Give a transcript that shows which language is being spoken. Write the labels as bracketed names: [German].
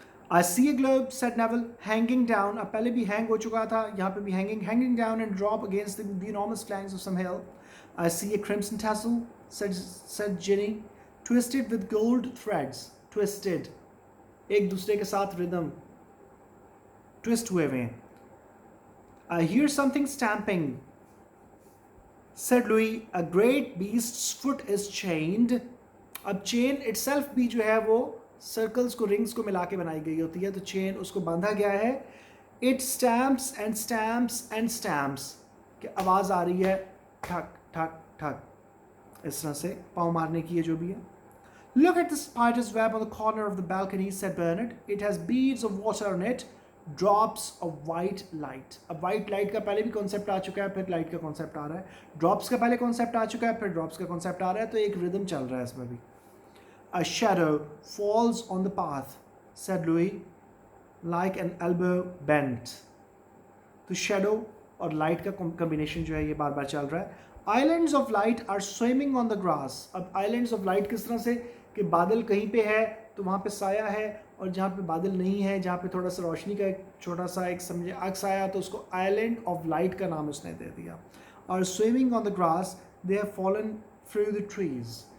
[English] I see a globe, said Neville, hanging down. [Hindi] अब पहले भी hang हो चुका था, यहाँ पे भी [English] hanging down and drop against the enormous flanks of some hill. I see a crimson tassel, said Ginny, twisted with gold threads. [Hindi] Twisted, एक दूसरे के साथ rhythm, twist हुए हुए। [English] I hear something stamping, said Louis. A great beast's foot is chained. [Hindi] अब chain itself भी जो है वो सर्कल्स को, रिंग्स को मिला के बनाई गई होती है, तो चेन उसको बांधा गया है। [English] it stamps and stamps [Hindi] and stamps, कि आवाज़ आ रही है ठक ठक ठक, इस तरह से पाँव मारने की है जो भी है। [English] Look at the spider's web on the corner of the balcony, said Bernard. It has beads of water on it, drops of white light. [Hindi] अब white light का पहले भी कॉन्सेप्ट आ चुका है, फिर लाइट का कॉन्सेप्ट आ रहा है. ड्रॉप्स का पहले कॉन्सेप्ट आ चुका है, फिर ड्रॉप्स का कॉन्सेप्ट आ रहा है, तो एक रिदम चल रहा है इसमें भी. [English] A shadow falls on the path, said Louis, like an elbow bent. [Hindi] तो shadow और light का combination जो है ये बार बार चल रहा है. [English] Islands of light are swimming on the grass. [Hindi] अब [English] islands of light [Hindi] किस तरह से कि बादल कहीं पे है तो वहाँ पे साया है, और जहाँ पे बादल नहीं है, जहाँ पे थोड़ा सा रोशनी का एक छोटा सा एक समझे अक्स आया, तो उसको आइलैंड ऑफ लाइट का नाम उसने दे दिया. [English] और swimming on the grass they have fallen through the trees.